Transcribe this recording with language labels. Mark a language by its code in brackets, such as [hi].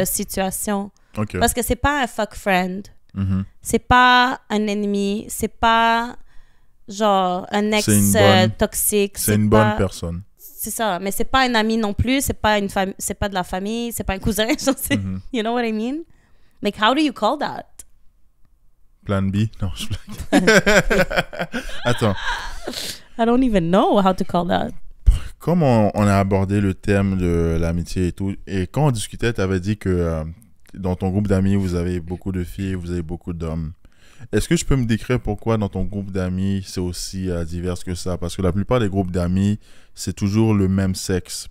[fr] de situation. Ok. Parce que c'est pas un [en] fuck friend. Mhm. [fr] C'est pas un ennemi. C'est pas genre un ex C'est une bonne- toxique. C'est une pas... bonne personne. C'est ça, mais c'est pas un ami non plus, c'est pas c'est pas de la famille, c'est pas un cousin, je sais. Mhm. [en] You know what I mean? Like, how do you call that? [fr] Plan B? Non, je blague. Attends. [en] I don't even know how to call that. [fr] Comme on a abordé le thème de l'amitié et tout, et quand on discutait, tu avais dit que dans ton groupe d'amis, vous avez beaucoup de filles, vous avez beaucoup d'hommes. Est-ce que je peux me décrire pourquoi dans ton groupe d'amis, c'est aussi divers que ça? Parce que la plupart des groupes d'amis, c'est toujours le même sexe.